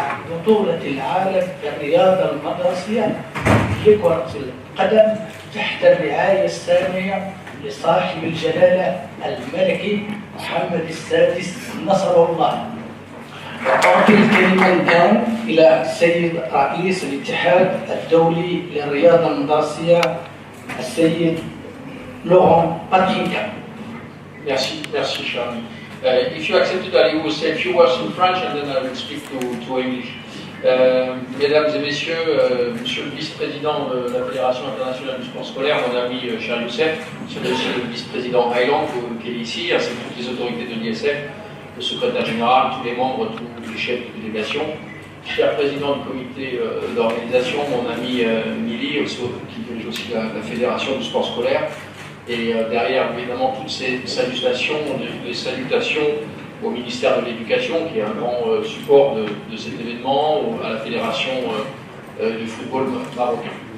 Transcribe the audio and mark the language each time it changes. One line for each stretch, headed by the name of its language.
Arabic: بطولة العالم للرياضة المدرسية لكرة القدم تحت الرعاية السامية لصاحب الجلالة الملكي محمد السادس نصره الله. وأعطي الكلمة الآن إلى السيد رئيس الاتحاد الدولي للرياضة المدرسية السيد لاغون بيترينكا.
French: Merci, cher ami.
English: If you accepted, I will say a few words in French and then I will speak to English.
French: Mesdames et messieurs, monsieur le vice-président de la Fédération internationale du sport scolaire, mon ami cher Youssef, monsieur le vice-président Highland qui est ici, ainsi que toutes les autorités de l'ISF, le secrétaire général, tous les membres, tous les chefs de délégation, cher président du comité d'organisation, mon ami Mili, qui dirige aussi la Fédération du sport scolaire, et derrière évidemment toutes ces salutations, les salutations au ministère de l'Éducation, qui est un grand support de cet événement, ou à la Fédération du football marocain.